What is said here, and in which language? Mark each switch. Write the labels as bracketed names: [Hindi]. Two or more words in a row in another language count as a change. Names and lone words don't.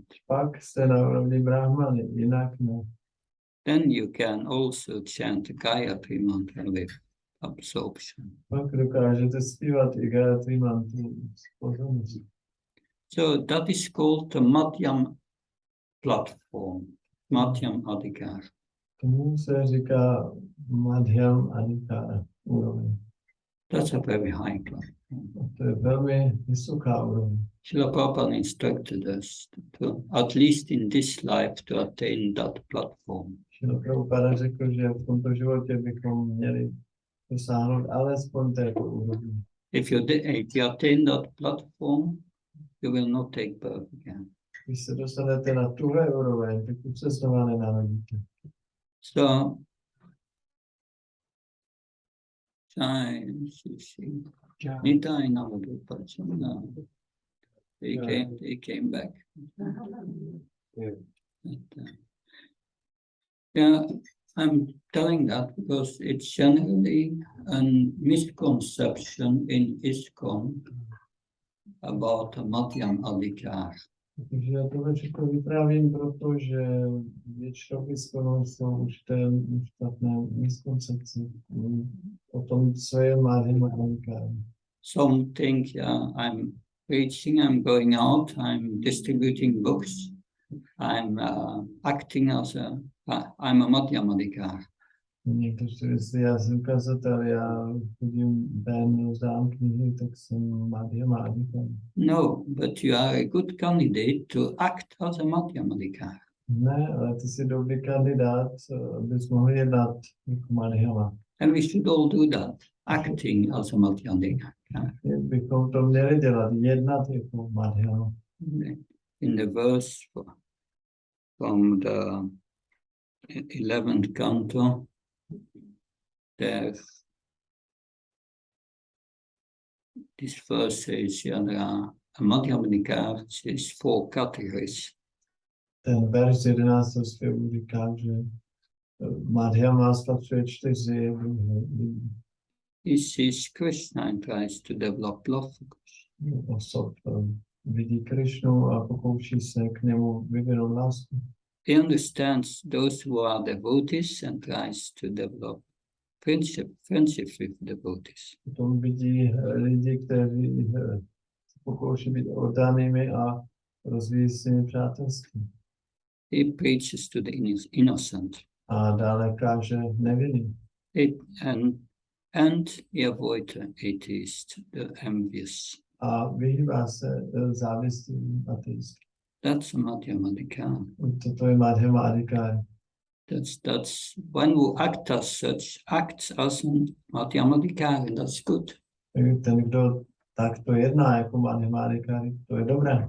[Czech] Pak jste na úrovni Brahmany, jinak ne. [English] Then you can also chant the Gayatri mantra with absorption. [Czech] Pak dokážete zpívat i Gayatri mantru s pozorností. [English] So that is called the Madhyam platform, [Sanskrit] Madhyam Adhikar. [Czech] Tomu se říká [Sanskrit] Madhyam Adhikara [Czech] úroveň. [English] That's a very high platform. [Czech] A to je velmi vysoká úroveň. [English] Srila Prabhupada instructed us to, at least in this life, to attain that platform. [Czech] Srila Prabhupada řekl, že v tomto životě bychom měli dosáhnout alespoň této úrovně. [English] If you attain that platform, you will not take birth again. [Czech] Když se dostanete na tuhle úroveň, tak už se znova nenarodíte. So, Nitai Navadu Pachana. [English] They came back. Yeah, I'm telling that because it's generally a misconception in ISKCON about a [Sanskrit] Madhyam Adhikar. [Czech] Takže já tohle všechno vyprávím, protože většinou ISKCONu jsou už špatné miskoncepce o tom, co je [Sanskrit] Madhyam Adhikar. [English] Some think, yeah, I'm preaching, I'm going out, I'm distributing books, I'm acting as I'm a [Sanskrit] Madhyam Adhikar. [Czech] Někteří si myslí, já jsem kazatel, já chodím ven, rozdám knihy, tak jsem [Sanskrit] Madhyam Adhikar. [English] No, but you are a good candidate to act as a [Sanskrit] Madhyam Adhikar. [Czech] Ne, ale ty jsi dobrý kandidát, abys mohl jednat jako Madhyama. [English] And we should all do that, acting as a [Sanskrit] Madhyam Adhikar. [Czech] Bychom to měli dělat, jednat jako Madhyama. [English] In the verse from the 11th canto, this verse says, yeah, there are a [Sanskrit] Madhyam Adhikar [English] is 4 categories. [Czech] Ten verš z 11. zpěvu říká, že Madhyama spatřuje 4 druhy. [English] He sees Krsna and tries to develop love for Krishna. [Czech] Osob vidí Krishnu a pokouší se k němu vyvinout lásku. [English] He understands those who are devotees and tries to develop friendship with devotees. [Czech] Potom vidí lidi, kteří se pokouší být oddanými a rozvíjí s nimi přátelství. [English] He preaches to the innocent. [Czech] A dále káže nevinný. [English] And he avoids the atheist, the envious. [Czech] A vyhýbá se závistným ateistům. [English] That's a [Sanskrit] Madhyam Adhikar. [Czech] Toto je [Sanskrit] Madhyam Adhikar. [English] That's when we act as such, acts as a [Sanskrit] Madhyam Adhikar, [English] and that's good. [Czech] Ten, kdo takto jedná jako [Sanskrit] Madhyam Adhikar, [Czech] to je dobré.